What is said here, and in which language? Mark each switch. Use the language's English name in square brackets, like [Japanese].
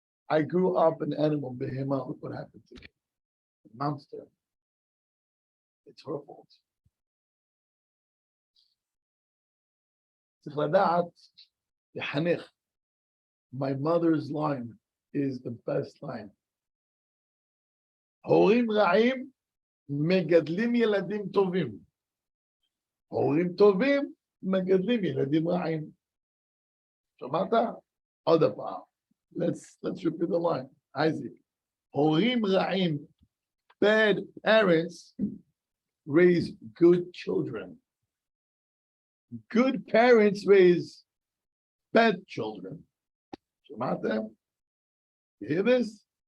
[English] I grew up an animal, behemoth. Look what happened to me. A monster. It's her fault. [Hebrew] צריך לדעת, לחנך. [English] My mother's line is the best line. [Hebrew] הורים רעים מגדלים ילדים טובים. הורים טובים מגדלים ילדים רעים. שמעת? עוד פעם. [English] Let's repeat the line. Isaac. [Hebrew] Horim ra'im, [English] bad parents raise good children. Good parents raise bad children. Shemata? You hear this?